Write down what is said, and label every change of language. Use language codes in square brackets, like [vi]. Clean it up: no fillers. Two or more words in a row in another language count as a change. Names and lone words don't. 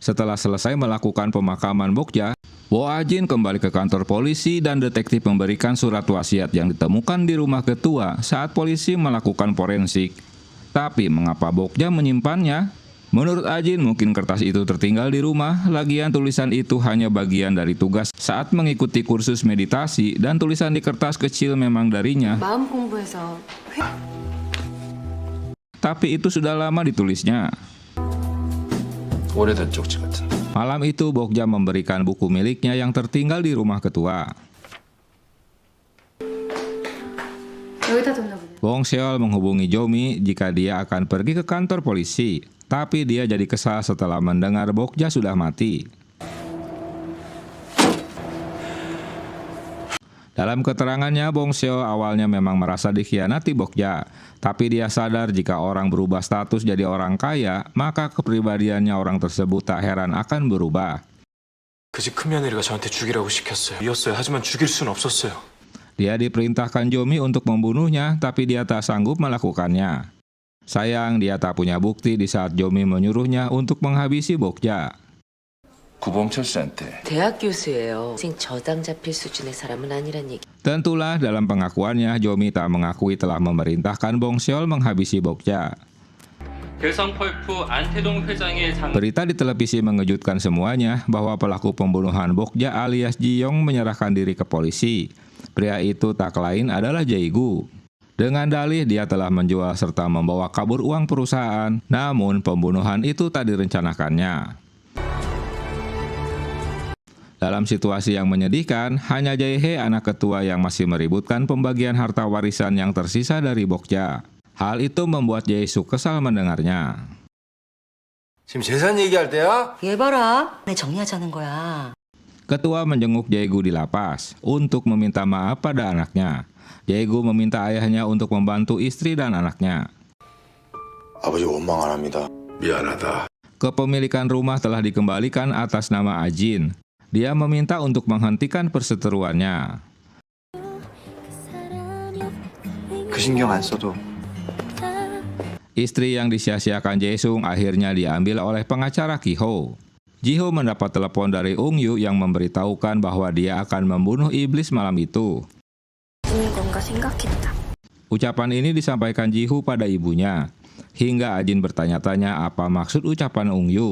[id] Setelah selesai melakukan pemakaman Bokja, Bo Ajin kembali ke kantor polisi dan detektif memberikan surat wasiat yang ditemukan di rumah ketua saat polisi melakukan forensik. Tapi mengapa Bokja menyimpannya? Menurut Ajin mungkin kertas itu tertinggal di rumah, lagian tulisan itu hanya bagian dari tugas saat mengikuti kursus meditasi dan tulisan di kertas kecil memang darinya. [ko] 마음 공부해서 [id] Tapi itu sudah lama ditulisnya. [ko] 오래된 쪽지 같은. [id] Malam itu Bokja memberikan buku miliknya yang tertinggal di rumah ketua. [ko] 여기다 뒀나 보네. [id] Bong Seol menghubungi Jomi jika dia akan pergi ke kantor polisi, tapi dia jadi kesal setelah mendengar Bokja sudah mati. Dalam keterangannya, Bong Seol awalnya memang merasa dikhianati Bokja, tapi dia sadar jika orang berubah status jadi orang kaya, maka kepribadiannya orang tersebut tak heran akan berubah. [ko] 그 집 큰며느리가 저한테 죽이라고 시켰어요. 이었어요. 하지만 죽일 순 없었어요. [id] Dia diperintahkan Jomi untuk membunuhnya, tapi dia tak sanggup melakukannya. Sayang, dia tak punya bukti di saat Jomi menyuruhnya untuk menghabisi Bokja. [ko] 구봉철 씨한테 대학 교수예요. 인생 저당 잡힐 수준의 사람은 아니란 얘기. [id] Tentulah dalam pengakuannya, Jomi tak mengakui telah memerintahkan Bong Seol menghabisi Bokja. Berita di televisi mengejutkan semuanya bahwa pelaku pembunuhan Bokja alias Ji Yong menyerahkan diri ke polisi. Pria itu tak lain adalah Jae-gu. Dengan dalih dia telah menjual serta membawa kabur uang perusahaan, namun pembunuhan itu tak direncanakannya. Dalam situasi yang menyedihkan, hanya Jae-hye anak ketua yang masih meributkan pembagian harta warisan yang tersisa dari Bokja. Hal itu membuat Jae-suk kesal mendengarnya. [ko] 지금 재산 얘기할 때야? 얘 봐라. 내 정리하자는 거야. [id] Ketua menjenguk Jae-gu di lapas untuk meminta maaf pada anaknya. Jae-gu meminta ayahnya untuk membantu istri dan anaknya. [ko] 아버지 원망 안 합니다. 미안하다. [id] Kepemilikan rumah telah dikembalikan atas nama Ajin. Dia meminta untuk menghentikan perseteruannya. [ko] 그 신경 안 써도 [id] Istri yang disia-siakan Jae-sung akhirnya diambil oleh pengacara Ki-ho. Ji-ho mendapat telepon dari Ung-yu yang memberitahukan bahwa dia akan membunuh iblis malam itu. Ucapan ini disampaikan Ji-ho pada ibunya, hingga Ajin bertanya-tanya apa maksud ucapan Ung-yu.